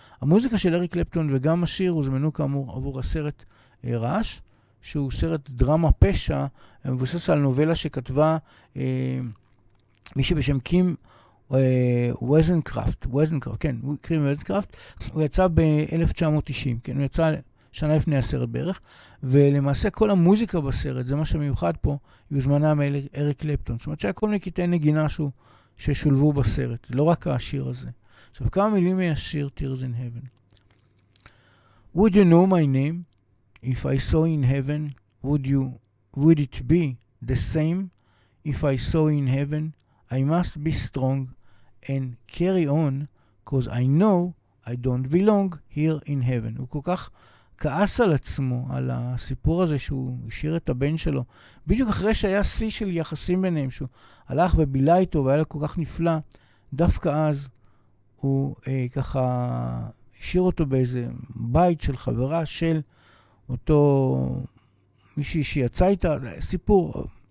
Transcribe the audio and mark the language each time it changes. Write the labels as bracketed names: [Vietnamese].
[Hebrew] המוזיקה של אריק קלפטון וגם השיר הוזמנו כאמור עבור הסרט רעש, שהוא סרט דרמה פשע, מבוסס על נובלה שכתבה מישהי בשם קים וויזנקראפט, כן, קים וויזנקראפט, הוא יצא ב-1990, כן, הוא יצא שנה לפני הסרט בערך, ולמעשה כל המוזיקה בסרט, זה מה שמיוחד פה, היא הוזמנה מאריק קלפטון. זאת אומרת שהיה כל מיני קטעי נגינה ששולבו בסרט, זה לא רק השיר הזה. עכשיו, כמה מילים מהשיר Tears in Heaven. [English] Would you know my name? If I saw in heaven, would it be the same? If I saw in heaven, I must be strong and carry on, because I know I don't belong here in heaven. [Hebrew] הוא כל כך כעס על עצמו, על הסיפור הזה שהוא השאיר את הבן שלו, בדיוק אחרי שהיה שיא של יחסים ביניהם, שהוא הלך ובילה איתו והיה לו כל כך נפלא, דווקא אז הוא ככה השאיר אותו באיזה בית של חברה של אותו מישהי שיצא איתה, סיפור.